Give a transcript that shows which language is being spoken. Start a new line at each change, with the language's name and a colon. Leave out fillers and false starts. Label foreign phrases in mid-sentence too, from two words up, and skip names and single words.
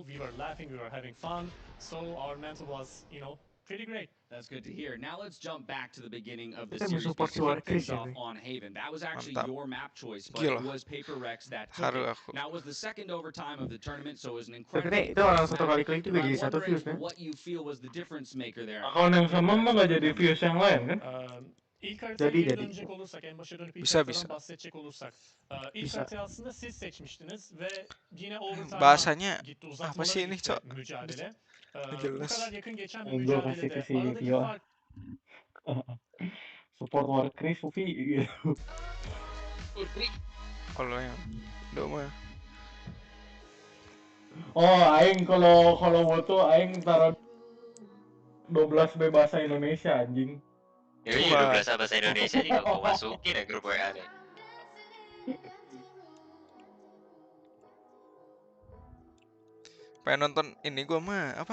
English: We were laughing, we were having fun. So our mental was, pretty great. That's good to hear. Now let's jump back to the beginning of the
Indonesian: Kita
English: series. We
Indonesian: support si kicked Warkris
English: things
Indonesian: ya,
English: off
Indonesian: nih.
English: on Haven. That was actually
Indonesian: Mantap.
English: your map choice, but
Indonesian: Gila.
English: it was Paper Rex that took
Indonesian: Haru
English: it.
Indonesian: aku.
English: Now it was the second overtime of the tournament, so it was an
Indonesian: Tapi
English: incredible
Indonesian: itu orang
English: close
Indonesian: satu
English: match.
Indonesian: kali klik juga
English: I'm
Indonesian: jadi satu
English: wondering
Indonesian: views kan?
English: what you feel was the difference maker there.
Indonesian: Akun yang sama mah gak jadi views yang lain kan?
Turkish: İlk haritaya
Indonesian: Jadi,
Turkish: geri
Indonesian: jadi.
Turkish: dönecek olursak, en başa dönüp ilk
Indonesian: Bisa,
Turkish: haritadan
Indonesian: bisa.
Turkish: bahsedecek olursak. İlk
Indonesian: Bisa.
Turkish: haritayı aslında siz seçmiştiniz ve yine overtime'a
Indonesian: Bahasanya
Turkish: gitti.
Indonesian: apa
Turkish: Uzatmalara
Indonesian: sih ini,
Turkish: gitti Cok? mücadele. Bu
Indonesian: Jelas.
Turkish: kadar yakın geçen bir
Indonesian: Gue kasih
Turkish: mücadelede
Indonesian: ke si
Turkish: aradaki
Indonesian: Tio.
Turkish: fark
Indonesian: Support Warkris, Ufi gitu. Kalau yang Doma. Oh, aing kalau butuh aing taruh 12 B bahasa Indonesia anjing. Ya ini Wah. 12 bahasa Indonesia juga gue masukin ya grup WA nih. Pengen nonton ini gue mah apa?